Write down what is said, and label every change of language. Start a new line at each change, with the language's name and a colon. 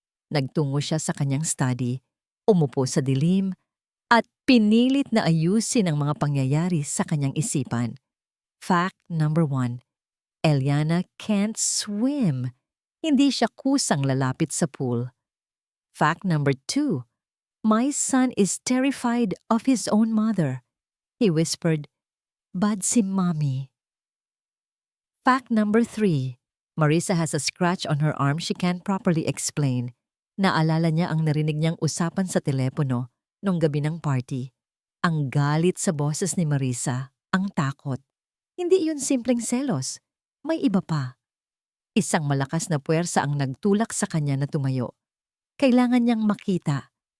Filipino: Nagtungo siya sa kanyang study, umupo sa dilim, at pinilit na ayusin ang mga pangyayari sa kanyang isipan.
English: Fact number 1. Eliana can't swim.
Filipino: Hindi siya kusang lalapit sa pool.
English: Fact number 2. My son is terrified of his own mother. He whispered, "Bad si mommy." Fact number 3. Marisa has a scratch on her arm she can't properly explain.
Filipino: Naalala niya ang narinig niyang usapan sa telepono nung gabi ng party. Ang galit sa boses ni Marisa, ang takot. Hindi yun simpleng selos. May iba pa. Isang malakas na puwersa ang nagtulak sa kanya na tumayo. Kailangan niyang makita.